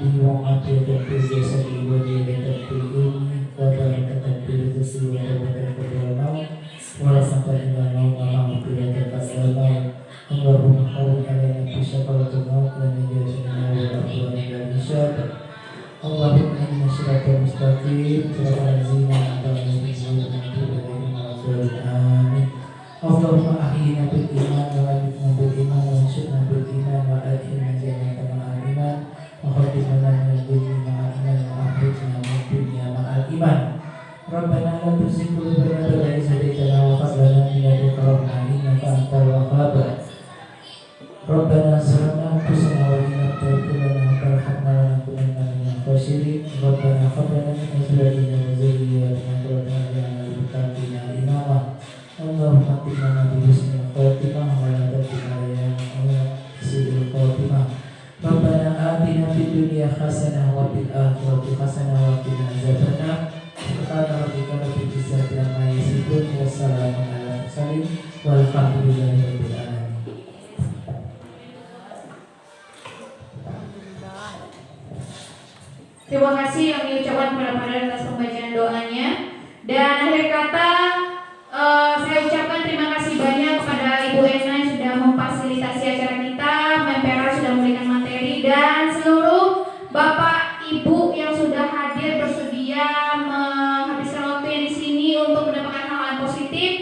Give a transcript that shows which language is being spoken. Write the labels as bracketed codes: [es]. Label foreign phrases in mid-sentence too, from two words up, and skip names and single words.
[ar] اللهم أعطه في جسدي وجلاة في العلم وبركة في الرزق وبركة في الموت ورحمة إلى موت ومغفرة في الموت. اللهم هون علينا في شفرات الموت ونجاتنا وعفوا إلى إشاد. اللهم إنا صراط المستقيم صراط الذين أنعمت عليهم آمين. اللهم أحينا بالإيمان وأمتنا بالإيمان وانصرنا بالإيمان وأدخلنا جنة مع الإيمان وختمنا من دنيا مع الإيمان وأخرجنا من دنيا مع الإيمان. ربنا لا تزغ قلوبنا بعد إذ هديتنا وهب لنا من لدنك رحمة إنك أنت الوهاب. ربنا ظلمنا أنفسنا وإن لم تغفر لنا وترحمنا لنكونن من الخاسرين. ربنا هب لنا من أزواجنا وذرياتنا قرة أعين واجعلنا إماما. اللهم آتنا بحسن الخاتمة ولا تأتنا يا الله سوء الخاتمة. ربنا آتنا في الدنيا حسنة وفي الآخرة حسنة وقنا عذاب النار. سبحان ربك رب العزة عما يصفون وسلام على المرسلين والحمد لله رب العالمين. [id] Terima kasih yang diucapkan kepada Pak atas pembacaan doanya. Dan akhir kata saya ucapkan terima kasih banyak kepada Ibu Ena yang sudah memfasilitasi acara kita, Mempera sudah memberikan materi, dan seluruh Bapak Ibu yang sudah hadir bersedia menghabiskan waktunya di sini untuk mendapatkan hal-hal positif.